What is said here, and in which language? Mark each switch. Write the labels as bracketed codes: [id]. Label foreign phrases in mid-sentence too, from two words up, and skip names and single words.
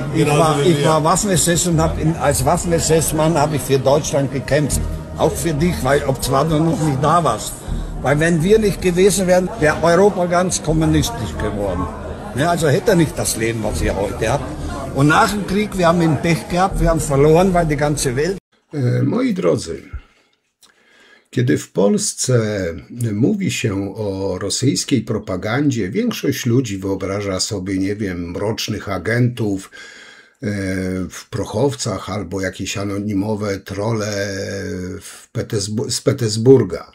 [de] ich war Waffen-SS und als Waffen-SS-Mann habe ich für Deutschland gekämpft. Auch für dich, weil zwar du noch nicht da warst. Weil wenn wir nicht gewesen wären, wäre Europa ganz kommunistisch geworden. Ja, also hätte er nicht das Leben, was ihr heute habt. Und nach dem Krieg, wir haben ihn Pech gehabt, wir haben verloren, weil die ganze Welt... [pl] Moi drodzy, kiedy w Polsce mówi się o rosyjskiej propagandzie, większość ludzi wyobraża sobie, nie wiem, mrocznych agentów w prochowcach albo jakieś anonimowe trolle z Petersburga.